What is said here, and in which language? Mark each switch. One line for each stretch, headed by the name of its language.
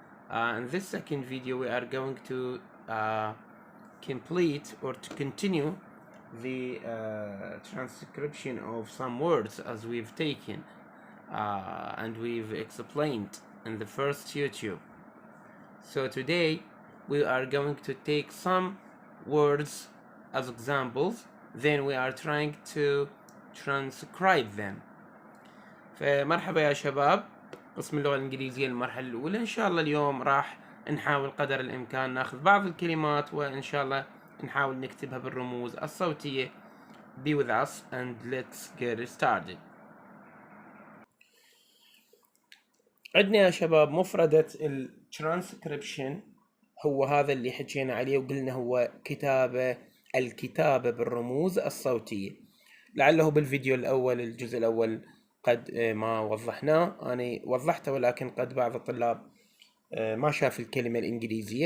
English: In this second video, we are going to complete or to continue the transcription of some words as we've taken and we've explained in the first YouTube. So today we are going to take some words as examples, then we are trying to transcribe them.
Arabic: فمرحبا يا شباب، قسم اللغة الإنجليزية المرحلة الأولى. إن شاء الله اليوم راح نحاول قدر الإمكان ناخذ بعض الكلمات وإن شاء الله نحاول نكتبها بالرموز الصوتية.
English: Be with us and let's get started.
Arabic: عندنا يا شباب مفردة الترانسكريبشن، هو هذا اللي حكينا عليه وقلنا هو الكتابة بالرموز الصوتية. لعله بالفيديو الأول الجزء الأول قد ما وضحناه، أنا وضحته ولكن قد بعض الطلاب ما شاف الكلمة الإنجليزية.